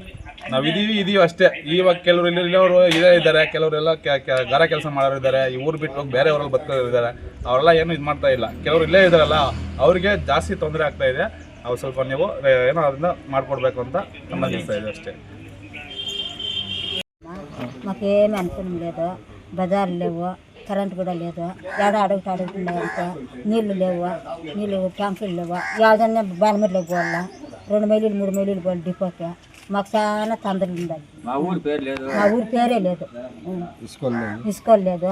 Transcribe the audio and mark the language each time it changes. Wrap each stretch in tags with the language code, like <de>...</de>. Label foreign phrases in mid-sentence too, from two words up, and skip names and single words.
<kn>ನಾವು ಇದೀವಿ ಅಷ್ಟೇ. ಇವಾಗ ಕೆಲವರು ಇಲ್ಲವರು ಇದ್ದಾರೆ, ಕೆಲವರೆಲ್ಲ ಗಾರ ಕೆಲಸ ಮಾಡೋರು ಇದ್ದಾರೆ. ಈ ಊರು ಬಿಟ್ಟು ಹೋಗಿ ಬೇರೆ ಊರಲ್ಲಿ ಬದುಕೋರು ಇದ್ದಾರೆ. ಅವರೆಲ್ಲ ಏನು ಇದು ಮಾಡ್ತಾ ಇಲ್ಲ. ಕೆಲವರು ಇಲ್ಲೇ ಇದ್ದಾರಲ್ಲ, ಅವ್ರಿಗೆ ಜಾಸ್ತಿ ತೊಂದರೆ ಆಗ್ತಾ ಇದೆ. ಅವ್ರು ಸ್ವಲ್ಪ ನೀವು ಏನೋ ಅದನ್ನ ಮಾಡಿಕೊಡ್ಬೇಕು ಅಂತ ಸಂಬಂಧಿಸ್ತಾ ಇದೆ అಷ್ಟೇ.</kn> <te>మాకేమీ అనుకూలం లేదు. బజార్లు లేవు, కరెంట్ కూడా లేదు. ఏడ అడుగుతున్నాయంటే నీళ్లు లేవు, ట్యాంకులు లేవు. ఏదన్నా బాలమరిలోకి పోవాలా, 2 మైళ్ళు 3 మైళ్ళు పోవాలి డిపోకి. మాకు చాలా తొందరలు ఉండాలి. మా ఊరి పేరే లేదు, ఇసుకోలు లేదు.</te>